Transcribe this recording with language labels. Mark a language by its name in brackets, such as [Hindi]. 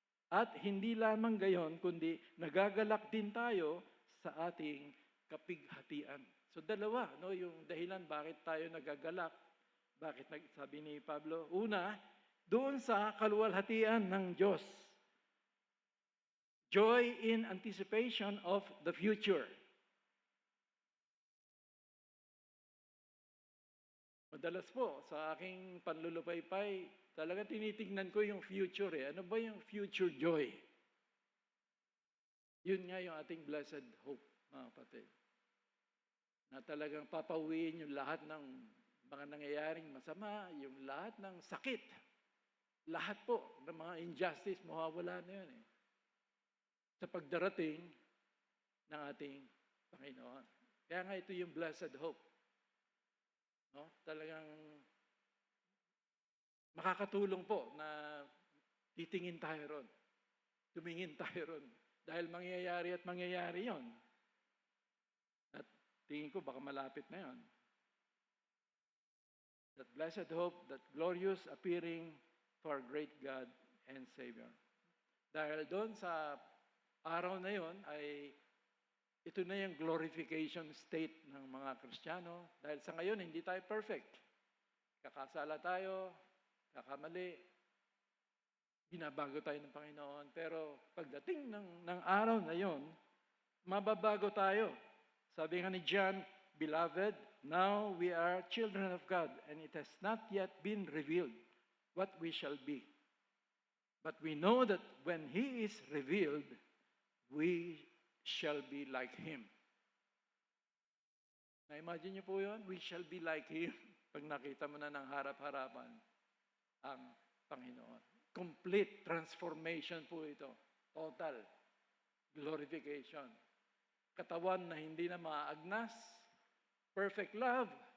[Filipino] At hindi lamang gayon, kundi nagagalak din tayo sa ating kapighatian. So dalawa, no, yung dahilan bakit tayo nagagalak. Bakit sabi ni Pablo? Una, doon sa kaluwalhatian ng Diyos. [English] Joy in anticipation of the future. [Filipino] Madalas po, sa aking panlulupaypay, talaga tinitingnan ko yung future eh. Ano ba yung future joy? Yun nga yung ating blessed hope, mga kapatid. Na talagang papauwiin yung lahat ng mga nangyayaring masama, yung lahat ng sakit. Lahat po ng mga injustice, mawawala na yun eh. Sa pagdarating ng ating Panginoon. Kaya nga ito yung blessed hope. No? Talagang makakatulong po na titingin tayo ron. Tumingin tayo ron. Dahil mangyayari at mangyayari yon. At tingin ko baka malapit na yon. [English] That blessed hope, that glorious appearing for great God and Savior. [Filipino] Dahil doon sa araw na yon ay ito na yung glorification state ng mga Kristiyano. Dahil sa ngayon, hindi tayo perfect. Kakasala tayo, kakamali. binabago tayo ng Panginoon. Pero pagdating ng araw na yon, mababago tayo. Sabi nga ni John, [English] Beloved, now we are children of God, and it has not yet been revealed what we shall be. But we know that when He is revealed, we shall be like Him. [Filipino] Na-imagine niyo po yun? [English] We shall be like Him. [Filipino] Pag nakita mo na ng harap-harapan ang Panginoon. [English] Complete transformation [Filipino] po ito. [English] Total glorification. [Filipino] Katawan na hindi na maaagnas. Perfect love.